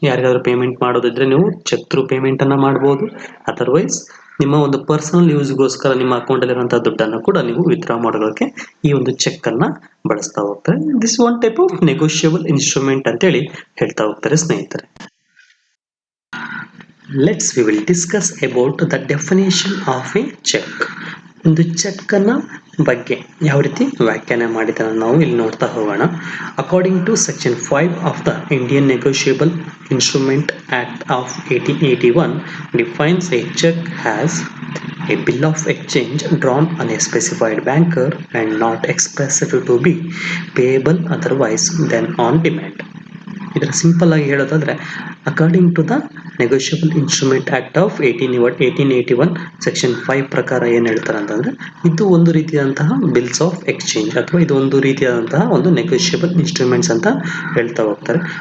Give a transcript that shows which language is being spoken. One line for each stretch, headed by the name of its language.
Kannada: ಯಾರಿಗಾದ್ರೂ ಪೇಮೆಂಟ್ ಮಾಡೋದಿದ್ರೆ ನೀವು check through ಪೇಮೆಂಟನ್ನು ಮಾಡ್ಬೋದು. ಅದರ್ವೈಸ್ ನಿಮ್ಮ ಒಂದು ಪರ್ಸನಲ್ ಯೂಸ್ಗೋಸ್ಕರ ನಿಮ್ಮ ಅಕೌಂಟಲ್ಲಿರುವಂಥ ದುಡ್ಡನ್ನು ಕೂಡ ನೀವು ವಿತ್ಡ್ರಾ ಮಾಡೋದಕ್ಕೆ ಈ ಒಂದು ಚೆಕ್ಕನ್ನು ಬಳಸ್ತಾ ಹೋಗ್ತಾರೆ.
English: this one type of negotiable instrument
Kannada: ಅಂತೇಳಿ ಹೇಳ್ತಾ ಹೋಗ್ತಾರೆ ಸ್ನೇಹಿತರೆ.
English: we will discuss about the definition of a check.
Kannada: ಒಂದು ಚೆಕ್ಕನ್ನು ಬಗ್ಗೆ ಯಾವ ರೀತಿ ವ್ಯಾಖ್ಯಾನ ಮಾಡಿದ್ದಾರೆ ನಾವು ಇಲ್ಲಿ ನೋಡ್ತಾ ಹೋಗೋಣ.
English: According to section 5 of the Indian negotiable instrument act of 1881 defines a check as a bill of exchange drawn on a specified banker and not expressed to be payable otherwise than on demand.
Kannada: ಇದರ simple ಆಗಿ ಹೇಳೋದಾದ್ರೆ, according to the negotiable instrument act of 1881 section 5 ಪ್ರಕಾರ ಏನು ಹೇಳ್ತಾರೆ ಅಂತಂದರೆ, ಇದು ಒಂದು ರೀತಿಯಾದಂತಹ ಬಿಲ್ಸ್ ಆಫ್ ಎಕ್ಸ್ಚೇಂಜ್ ಅಥವಾ ಇದು ಒಂದು ರೀತಿಯಾದಂತಹ ಒಂದು ನೆಗೋಷಿಯಬಲ್ ಇನ್ಸ್ಟ್ರೂಮೆಂಟ್ಸ್ ಅಂತ ಹೇಳ್ತಾ ಹೋಗ್ತಾರೆ.